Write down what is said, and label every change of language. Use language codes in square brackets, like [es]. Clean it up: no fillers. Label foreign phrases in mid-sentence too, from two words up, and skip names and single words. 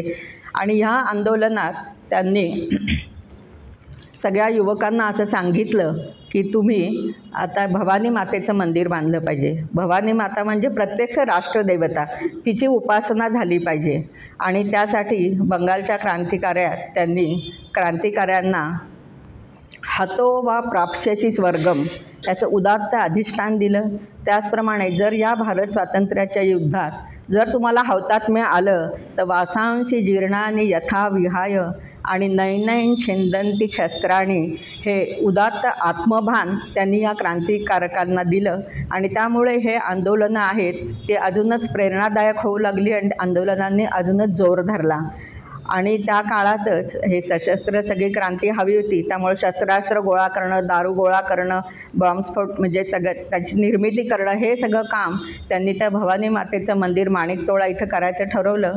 [mr] आणि ह्या आंदोलनात त्यांनी सगळ्या युवकांना असं सांगितलं की तुम्ही आता भवानी मातेचं मंदिर बांधलं पाहिजे. भवानी माता म्हणजे प्रत्यक्ष राष्ट्रदेवता, तिची उपासना झाली पाहिजे. आणि त्यासाठी बंगालच्या क्रांतिकार्यात त्यांनी क्रांतिकाऱ्यांना [sa] हातो वा प्राप्स्यची स्वर्गम [mr] याचं उदात्त अधिष्ठान दिलं. त्याचप्रमाणे जर या भारत स्वातंत्र्याच्या युद्धात जर तुम्हाला हौतात्म्य आलं तर [sa] वासांसी जीर्णानी यथा विहाय [mr] आणि [sa] नैनैन छिंदंती शस्त्राणी, [mr] हे उदात्त आत्मभान त्यांनी या क्रांतिकारकांना दिलं. आणि त्यामुळे हे आंदोलनं आहेत ते अजूनच प्रेरणादायक होऊ लागली आणि आंदोलनांनी अजूनच जोर धरला. आणि त्या काळातच हे सशस्त्र सगळी क्रांती हवी होती, त्यामुळे शस्त्रास्त्र गोळा करणं, दारू गोळा करणं, बॉम्बस्फोट म्हणजे सगळं त्याची निर्मिती करणं, हे सगळं काम त्यांनी त्या भवानी मातेचं मंदिर माणिकतोळा इथं करायचं ठरवलं.